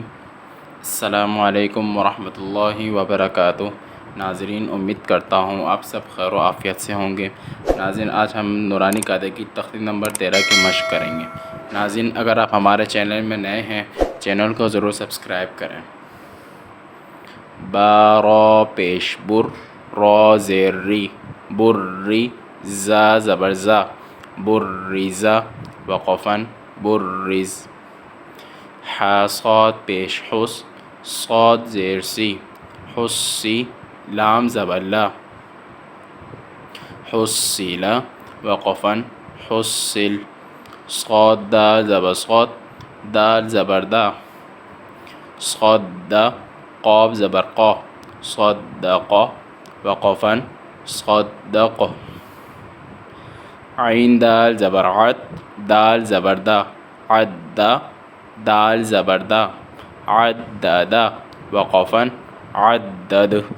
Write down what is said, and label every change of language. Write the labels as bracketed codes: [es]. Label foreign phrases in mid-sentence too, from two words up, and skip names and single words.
[ar] السلام علیکم ورحمۃ اللہ وبرکاتہ۔ [ur] ناظرین، امید کرتا ہوں آپ سب خیر و عافیت سے ہوں گے۔ ناظرین، آج ہم نورانی قاعدے کی تختی نمبر 13 کی مشق کریں گے۔ ناظرین، اگر آپ ہمارے چینل میں نئے ہیں، چینل کو ضرور سبسکرائب کریں۔ با را پیش بر، را زیر ری، بری، زا زبر زا، برزا، وقفاً برز۔ حا صاد پیش حس، صاد زیر سی، حسی، لام زبر لا، حصل، وقفاً حصل۔ صاد دال زبر صاد، دال زبر دا، صد، قاف زبر قا، صدق، وقفاً صدق۔ عین دال زبر عد، دال زبر دا، عد، دال زبر دا، عدد، وقفاً عدد۔